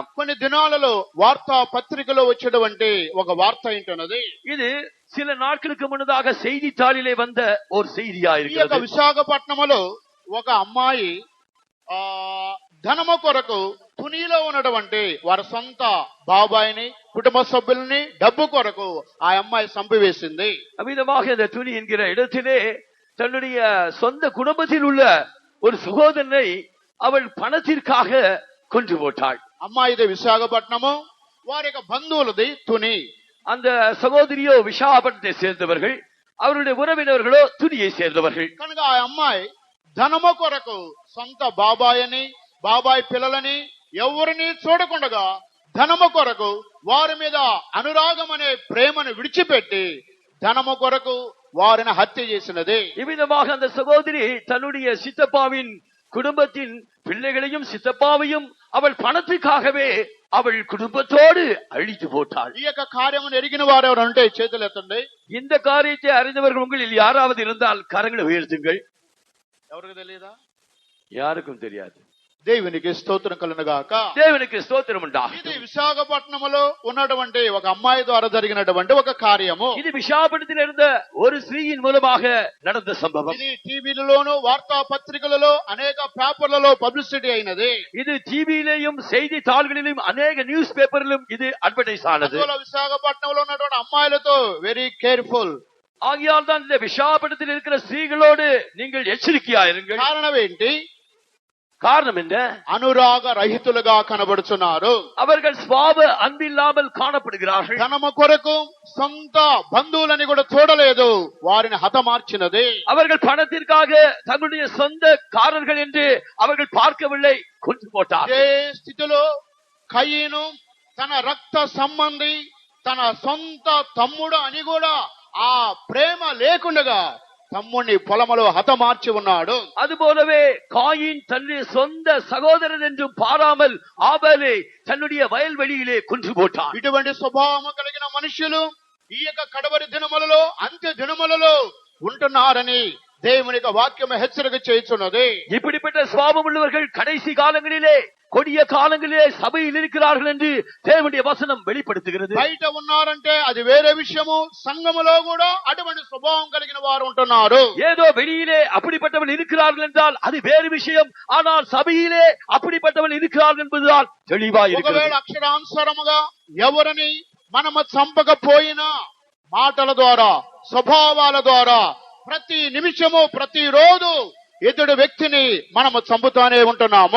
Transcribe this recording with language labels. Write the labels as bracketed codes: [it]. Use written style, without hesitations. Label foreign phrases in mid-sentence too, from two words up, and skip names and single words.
[te] కొన్ని దినాలలో వార్తా పత్రికలో వచ్చేటువంటి ఒక వార్త ఏంటన్నది, [ta] இது சில நாட்களுக்கு முன்னதாக செய்தித்தாளிலே வந்த ஒரு செய்தியா [te] ఈ యొక్క [ta] இருக்கிறது. [te] విశాఖపట్నంలో ఒక అమ్మాయి ధనము కొరకు తునిలో ఉన్నటువంటి వారి సొంత బాబాయిని కుటుంబ సభ్యుల్ని డబ్బు కొరకు ఆ అమ్మాయి చంపివేసింది. [ta] அவ்விதமாக இந்த துணி என்கிற இடத்திலே தன்னுடைய சொந்த குடும்பத்தில் உள்ள ஒரு சகோதரனை அவள் பணத்திற்காக கொன்று போட்டாள். [te] అమ్మాయిది విశాఖపట్నము, వారి యొక్క బంధువులది తుని. [ta] அந்த సహోదரியோ విశాఖపట్నத்தை சேர்ந்தவர்கள், அவருடைய உறவினர்களோ துணியை சேர்ந்தவர்கள். [te] కనుక ఆ అమ్మాయి ధనము కొరకు సొంత బాబాయిని బాబాయ్ పిల్లలని ఎవరిని చూడకుండగా ధనము కొరకు వారి మీద అనురాగం అనే ప్రేమను విడిచిపెట్టి ధనము కొరకు వారిని హత్య చేసినది. [ta] இவ்விதமாக அந்த சகோதரி தன்னுடைய சித்தப்பாவின் குடும்பத்தின் பிள்ளைகளையும் சித்தப்பாவையும் அவள் பணத்துக்காகவே அவள் குடும்பத்தோடு அழித்து போட்டாள். [te] ఈ యొక్క కార్యమును ఎరిగిన వారు ఎవరు ఉంటే చేతులు ఎత్తండి. [ta] இந்த காரியத்தை அறிந்தவர்கள் உங்களில் யாராவது இருந்தால் கரங்களை உயர்த்துங்கள். [te] ఎవరికి తెలియదా? [ta] யாருக்கும் தெரியாது. [te] దేవునికి స్తోత్రం కలుగునుగాక. [ta] தேவனுக்கு ஸ்தோத்திரம் உண்டாகும். [te] ఇది విశాఖపట్నంలో ఉన్నటువంటి ఒక అమ్మాయి ద్వారా జరిగినటువంటి ఒక కార్యము. [ta] இது விசாகப்பட்டினத்தில் இருந்த ஒரு ஸ்திரீயின் மூலமாக நடந்த சம்பவம். [te] ఇది టీవీలలోను వార్తా పత్రికలలో అనేక పేపర్లలో పబ్లిసిటీ అయినది. [ta] இது டிவியிலேயும் செய்தித்தாள்களிலும் அநேக [en] news paper [ta] இது அட்வர்டைஸ் ஆனது. [te] అందువల్ల విశాఖపట్నంలో ఉన్నటువంటి అమ్మాయిలతో [en] very careful. [ta] ஆகையால் தான் இந்த விசாகப்பட்டினத்தில் இருக்கிற ஸ்திரீகளோடு நீங்கள் எச்சரிக்கையாயிருங்கள். [te] కారణం ఏంటి? [ta] காரணம் என்ன? [te] అనురాగ రహితులుగా కనబడుచున్నారు. [ta] அவர்கள் சுவாப அன்பில்லாமல் காணப்படுகிறார்கள். [te] ధనము కొరకు సొంత బంధువులని కూడా చూడలేదు, వారిని హతమార్చినది. [ta] அவர்கள் பணத்திற்காக தங்களுடைய சொந்த காரர்கள் என்று அவர்கள் பார்க்கவில்லை, கொன்று போட்டார். [te] ఏ స్థితిలో కయీను తన రక్త సంబంధి తన సొంత తమ్ముడు అని కూడా ఆ ప్రేమ లేకుండగా తమ్ముడిని పొలములో హతమార్చి ఉన్నాడు. [ta] அதுபோலவே காயின் தன்னுடைய சொந்த சகோதரன் என்றும் பாராமல் ஆபேலை தன்னுடைய வயல்வெளியிலே கொன்று போட்டான். [te] ఇటువంటి స్వభావము కలిగిన మనుషులు ఈ యొక్క కడవరి దినములలో అంత్య దినములలో ఉంటున్నారని దేవుని యొక్క వాక్యం హెచ్చరిక చేయుచున్నది. [ta] இப்படிப்பட்ட சுபாவம் உள்ளவர்கள் கடைசி காலங்களிலே கொடிய காலங்களிலே சபையில் இருக்கிறார்கள் என்று தேவனுடைய வசனம் வெளிப்படுத்துகிறது. [te] బయట ఉన్నారంటే అది వేరే విషయము, సంఘములో కూడా అటువంటి స్వభావం కలిగిన వారు ఉంటున్నారు. [ta] ஏதோ வெளியிலே அப்படிப்பட்டவர்கள் இருக்கிறார்கள் என்றால் அது வேறு விஷயம். ஆனால் சபையிலே அப்படிப்பட்டவர்கள் இருக்கிறார்கள் என்பதுதான் தெளிவாய் [te] ఒకవేళ [ta] இருக்கிறது. [te] అక్షరానుసారముగా ఎవరిని మనము చంపకపోయినా మాటల ద్వారా స్వభావాల ద్వారా ప్రతి నిమిషము ప్రతి రోజు ఎదుటి వ్యక్తిని మనము చంపుతానే ఉంటున్నాము.